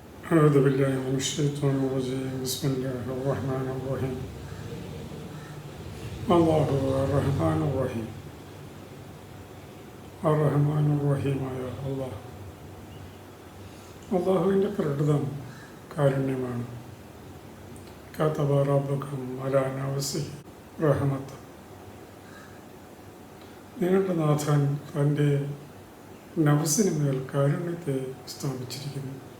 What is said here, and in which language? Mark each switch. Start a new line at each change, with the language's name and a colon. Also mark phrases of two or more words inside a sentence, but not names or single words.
Arabic: أعوذ بالله من الشيطان الرجيم بسم الله الرحمن الرحيم الله الرحمن الرحيم الرحمن الرحيم
Malayalam: അള്ളാഹ് അള്ളാഹുവിൻ്റെ പ്രകൃതം കാരുണ്യമാണ്.
Arabic: كتب ربكم على نفسه الرحمة.
Malayalam: നിങ്ങളുടെ നാഥൻ തൻ്റെ നഫ്സിന് മേൽ കാരുണ്യത്തെ സ്ഥാപിച്ചിരിക്കുന്നു.